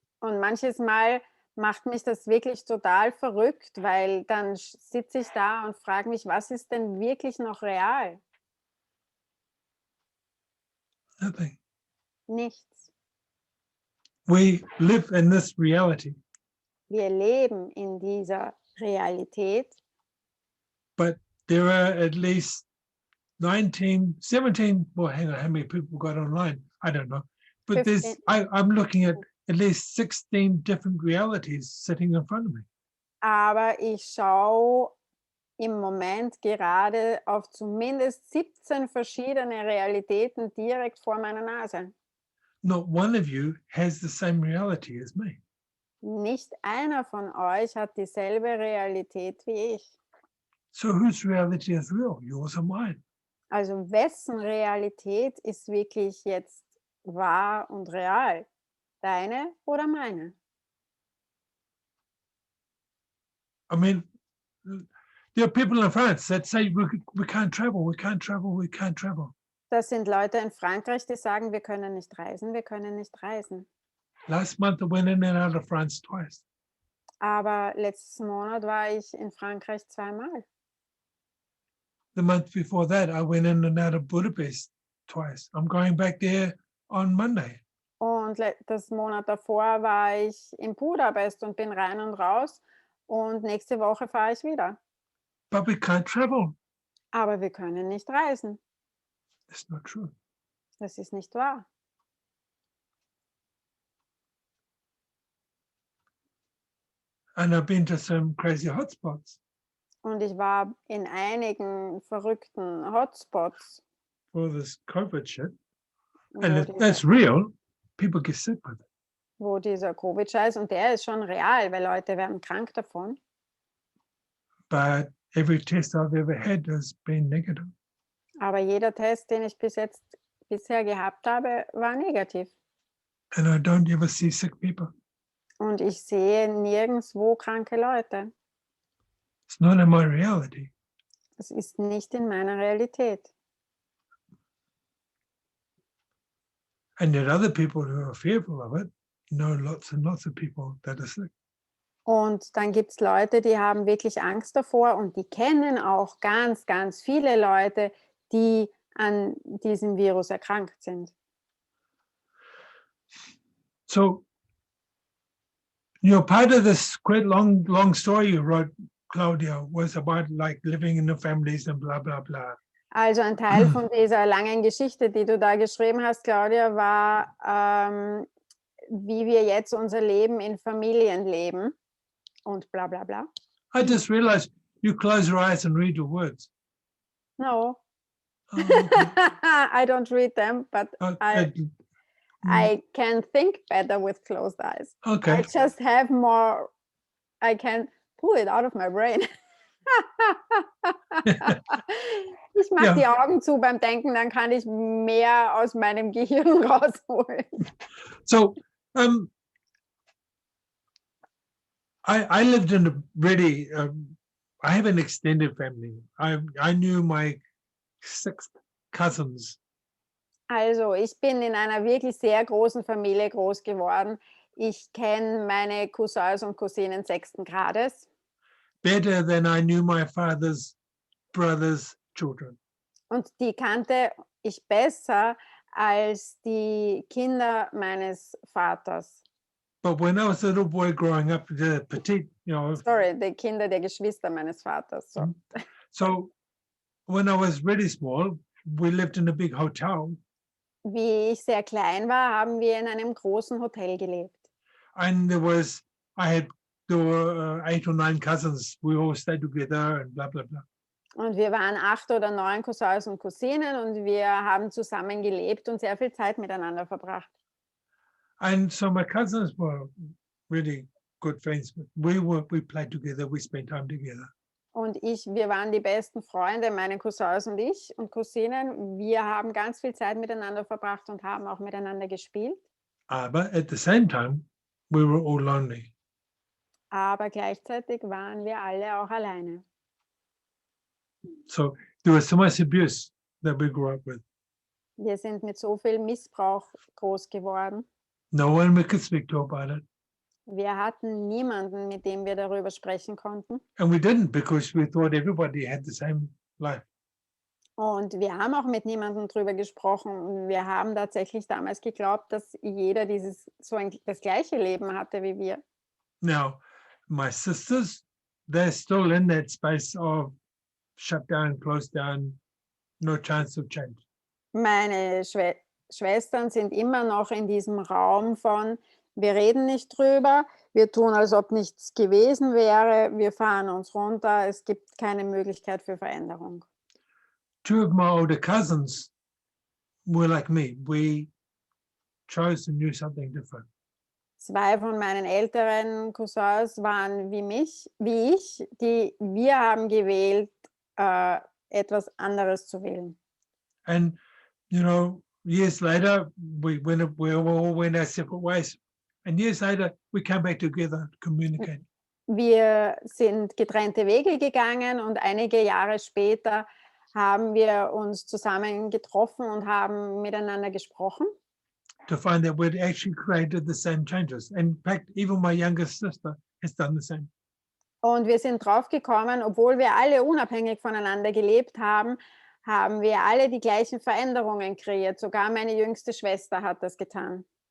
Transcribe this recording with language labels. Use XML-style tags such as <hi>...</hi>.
<de>Und manches Mal macht mich das wirklich total verrückt, weil dann sitze ich da und frage mich, was ist denn wirklich noch real?</de> <en>Nothing.</en> <de>Nichts.</de> <en>We live in this reality,</en> <de>Wir leben in dieser Realität,</de> <en>but there are at least 17, well, hang on, how many people got online? I don't know. But 15. I'm looking at least 16 different realities sitting in front of me.</en> <de>aber ich schaue im Moment gerade auf zumindest 17 verschiedene Realitäten direkt vor meiner Nase.</de> <en>Not one of you has the same reality as me.</en> <de>Nicht einer von euch hat dieselbe Realität wie ich.</de> <en>So whose reality is real? Yours or mine?</en> <de>Also wessen Realität ist wirklich jetzt wahr und real? Deine oder meine?</de> <en>I mean, there are people in France that say we can't travel, we can't travel, we can't travel.</en> <de>Das sind Leute in Frankreich, die sagen, wir können nicht reisen, wir können nicht reisen.</de> <en>Last month I went in and out of France twice.</en> <de>Aber letzten Monat war ich in Frankreich zweimal.</de> <en>The month before that, I went in and out of Budapest twice. I'm going back there on Monday.</en> <de>Und das Monat davor war ich in Budapest und bin rein und raus. Und nächste Woche fahre ich wieder.</de> <en>But we can't travel.</en> <de>Aber wir können nicht reisen.</de> <en>It's not true.</en> <de>Das ist nicht wahr.</de> <en>And I've been to some crazy hotspots</en> <de>Und ich war in einigen verrückten Hotspots,</de> <en>for this COVID shit.</en> <de>wo,</de> <en>And that's real. People get sick with it.</en> <de>wo dieser Covid-Scheiß, und der ist schon real, weil Leute werden krank davon.</de> <en>But every test I've ever had has been negative.</en> <de>Aber jeder Test, den ich bisher gehabt habe, war negativ.</de> <en>and I don't ever see sick people.</en> <de>Und ich sehe nirgendwo kranke Leute.</de> <en>It's not in my reality.</en> <de>Das ist nicht in meiner Realität.</de> <en>And yet other people who are fearful of it know lots and lots of people that are sick.</en> <de>Und dann gibt es Leute, die haben wirklich Angst davor und die kennen auch ganz, ganz viele Leute, die an diesem Virus erkrankt sind.</de> <en>So, part of this quite long story you wrote, Claudia, was about like living in the families and blah, blah, blah.</en> <de>Also ein Teil von dieser langen Geschichte, die du da geschrieben hast, Claudia, war, wie wir jetzt unser Leben in Familien leben und bla bla bla.</de> <en>I just realized you close your eyes and read your words. No. Oh, okay. I don't read them, but I can think better with closed eyes. Okay. I just have more, I can pull it out of my brain.</en> <de>Ich mache die Augen zu beim Denken, dann kann ich mehr aus meinem Gehirn rausholen.</de> <en>So, I lived in a really, I have an extended family. I knew my 6 cousins.</en> <de>Also, ich bin in einer wirklich sehr großen Familie groß geworden. Ich kenne meine Cousins und Cousinen 6. Grades.</de> <en>Better than I knew my father's brother's children.</en> <de>Und die kannte ich besser als die Kinder meines Vaters.</de> <en>But when I was a little boy growing up, the petite,</en> <de>Sorry, die Kinder der Geschwister meines Vaters.</de> <en>So. So when I was really small, we lived in a big hotel.</en> <de>Wie ich sehr klein war, haben wir in einem großen Hotel gelebt.</de> <en>And there were 8 or 9 cousins. We all stayed together and blah, blah, blah.</en> <de>Und wir waren 8 oder 9 Cousins und Cousinen und wir haben zusammen gelebt und sehr viel Zeit miteinander verbracht.</de> <en>And so my cousins were really good friends. We played together, we spent time together.</en> <de>Und wir waren die besten Freunde, meine Cousins und ich und Cousinen. Wir haben ganz viel Zeit miteinander verbracht und haben auch miteinander gespielt.</de> <en>But at the same time, we were all lonely.</en> <de>Aber gleichzeitig waren wir alle auch alleine.</de> <en>So there was so much abuse that we grew up with.</en> <de>Wir sind mit so viel Missbrauch groß geworden.</de> <en>No one we could speak to about it.</en> <de>Wir hatten niemanden, mit dem wir darüber sprechen konnten.</de> <en>And we didn't because we thought everybody had the same life.</en> <de>Und wir haben auch mit niemandem darüber gesprochen. Wir haben tatsächlich damals geglaubt, dass jeder das gleiche Leben hatte wie wir.</de> <en>Now, my sisters, they're still in that space of shut down, closed down, no chance of change.</en> <de>Meine Schwestern sind immer noch in diesem Raum von, wir reden nicht drüber, wir tun, als ob nichts gewesen wäre, wir fahren uns runter, es gibt keine Möglichkeit für Veränderung.</de> <en>2 of my older cousins were like me. We chose to do something different.</en> <de>2 von meinen älteren Cousins waren wie ich, wir haben gewählt, etwas anderes zu wählen.</de> <en>And, years later, we all went our separate ways. And years later, we came back together to communicate.</en> <de>Wir sind getrennte Wege gegangen und einige Jahre später haben wir uns zusammen getroffen und haben miteinander gesprochen.</de> <en>To find that we'd actually created the same changes. In fact, even my youngest sister has done the same.</en> <de>Und wir sind drauf gekommen, obwohl wir alle unabhängig voneinander gelebt haben, haben wir alle die gleichen Veränderungen kreiert. Sogar meine jüngste Schwester hat das getan.</de>